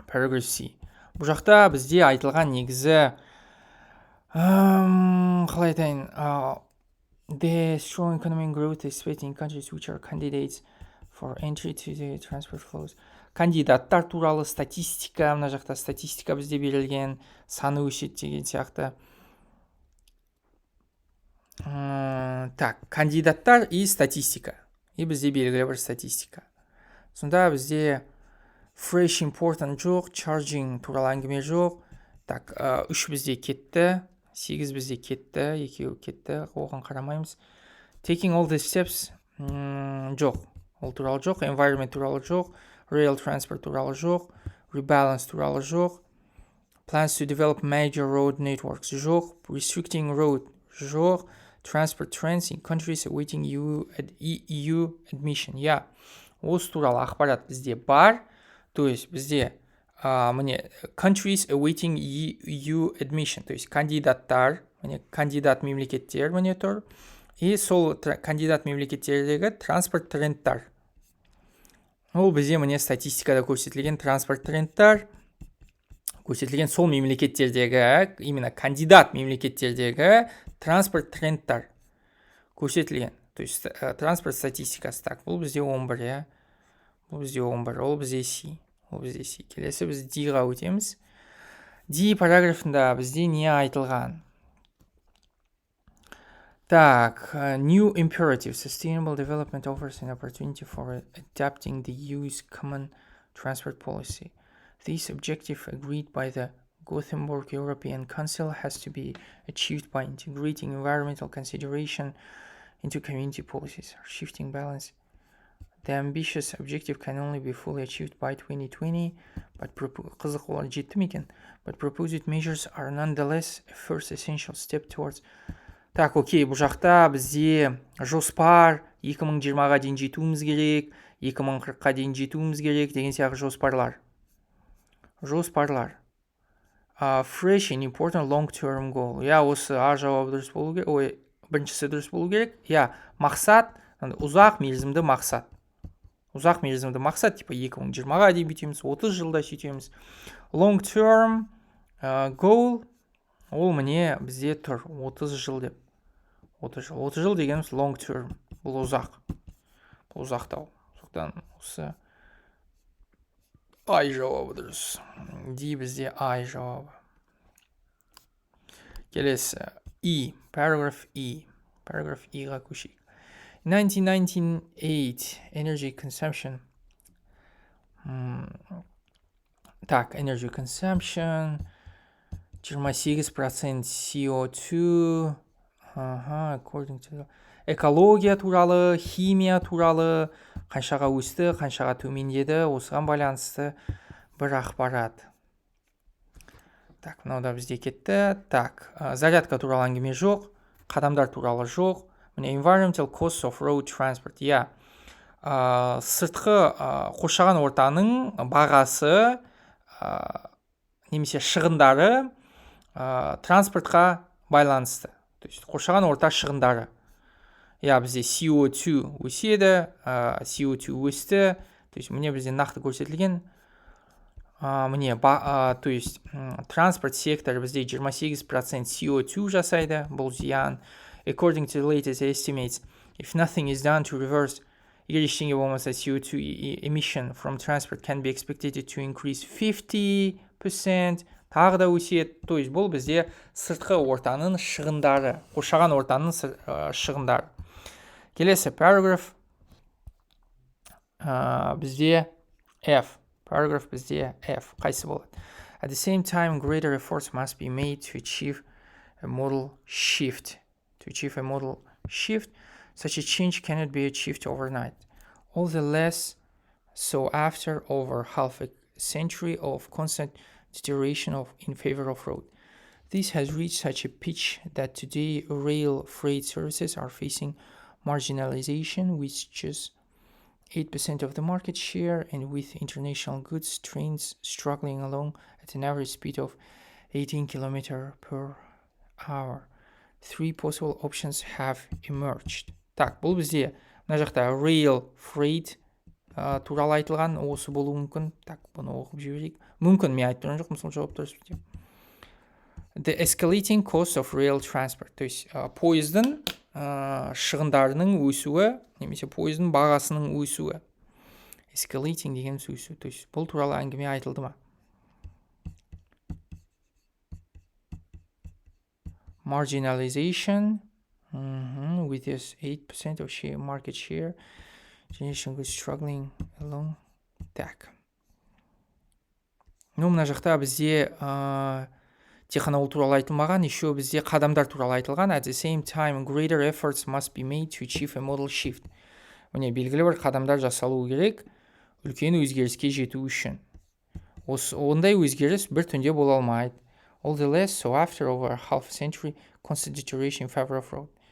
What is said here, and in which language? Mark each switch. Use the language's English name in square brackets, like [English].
[Kazakh] Бұл жақта бізде айтылған негізі қалай айтайын, [English] the strong economic growth is expected in countries which are candidates for entry to the transport flows. [Kazakh] Кандидаттар туралы статистика, мына жақта статистика бізде берілген, саны өсет деген сияқты. Так, кандидаттар и статистика. И бізде белгілі бір статистика. Сонда бізде [English] fresh important [Kazakh] жоқ, charging туралы әңгіме жоқ. Так, 3 бізде кетті, 8 бізде кетті, екеуі кетті, оған қарамаймыз. [English] Taking all the steps [Kazakh] жоқ, ол туралы жоқ. [English] Environment туралы жоқ, rail transport туралы жоқ, rebalance туралы жоқ, plans to develop major road networks жоқ, restricting road жоқ, transport trends in countries awaiting EU admission. [Kazakh] Я, осы туралы ақпарат бізде бар. То есть бізде міне [English] countries awaiting EU admission, [Kazakh] то есть кандидаттар, міне кандидат мемлекеттер міне тұр. И сол кандидат мемлекеттердегі транспорт трендтар. Ол бізде міне статистикада көрсетілген транспорт трендтар, көрсетілген сол мемлекеттердегі, именно кандидат мемлекеттердегі транспорт трендтар көрсетілген. То есть транспорт статистикасы. Так, бұл бізде 11, я. Бұл бізде 11, ол бізде C. Ол бізде C. Келесі біз D-ға өтеміз. D параграфында бізде не айтылған? [English] Так, new imperative, sustainable development offers an opportunity for adapting the EU's common transport policy. This objective, agreed by the Gothenburg European Council, has to be achieved by integrating environmental consideration into community policies, shifting balance. The ambitious objective can only be fully achieved by 2020, but [Kazakh] қызық олар жетті ме екен? [English] But proposed measures are nonetheless a first essential step towards. [Kazakh] Так, окей, бұл жақта бізде жоспар 2020-ға дейін жетуіміз керек, 2040-қа дейін жетуіміз керек деген сияқты жоспарлар. [English] Fresh and important long-term goal. [Kazakh] Я, осы А жауабы дұрыс болу керек. Ой, біріншісі дұрыс болу керек. Я, мақсат, ұзақ мерзімді мақсат. Ұзақ мерзімді мақсат, типа 2020-ға дейін бүйтеміз, 30 жылда сөйтеміз. [English] Long-term goal, [Kazakh] ол міне бізде тұр 30 жыл деп. 30 жыл дегеніміз long term. Бұл ұзақ. Бұл ұзақтау. Соқтан осы I жауабы дұрыс. D бізде I жауабы. Келесі E. Paragraph E. Paragraph E-ға көшейік. [English] 1998 energy consumption. Так, energy consumption 28% CO2. [Kazakh] According to экология туралы, химия туралы, қаншаға өсті, қаншаға төмендеді, осыған байланысты бір ақпарат. Так, мынау бізде кетті. Так, зарядка туралы әңгіме жоқ, қадамдар туралы жоқ. [English] Міне environmental costs of road transport. [Kazakh] Я, сыртқы қоршаған ортаның бағасы, немесе шығындары транспортқа байланысты. То есть қоршаған орта шығындары. Я, бізде CO2 өседі, CO2 өсті. То есть міне бізде нақты көрсетілген. Міне, то есть транспорт секторы бізде 28% CO2 жасайды. Бұл зиян. [English] According to the latest estimates, if nothing is done to reverse, [Kazakh] егер ештеңе болмаса [English] CO2 emission from transport can be expected to increase 50%. [Kazakh] Тағы да өсет. То есть бұл бізде сыртқы ортаның шығындары, қоршаған ортаның шығындары. Келесі параграф бізде F. Параграф бізде F. Қайсы болады? [English] At the same time, greater efforts must be made to achieve a model shift. Such a change cannot be achieved overnight. All the less so after over half a century of constant deterioration in favor of road. This has reached such a pitch that today rail freight services are facing marginalization with just 8% of the market share and with international goods trains struggling along at an average speed of 18 km per hour. 3 possible options have emerged. [Kazakh] Так, бұл бізде мына жақта rail freight туралы айтылған, осы болуы мүмкін. Так, бұны оқып жіберейік. Мүмкін, мен айтып тұрған жоқпын, сол жауап дұрыс деп. [English] The escalating cost of rail transport. [Kazakh] То есть пойыздың шығындарының өсуі, немесе пойыздың бағасының өсуі. Escalating дегеніміз өсу. То есть бұл туралы әңгіме айтылды ма? [English] Marginalization with this 8% of market share. Generation goods struggling along. Так. [Kazakh] мына жақта бізде тек қана ол туралы айтылмаған, еще бізде қадамдар туралы айтылған. [English] At the same time, greater efforts must be made to achieve a model shift. [Kazakh] Міне, белгілі бір қадамдар жасалуы керек, үлкен өзгеріске жету үшін. Ондай өзгеріс бір түнде бола алмайды. [English] All the less, so after over a half a century, constant deterioration in favor of road.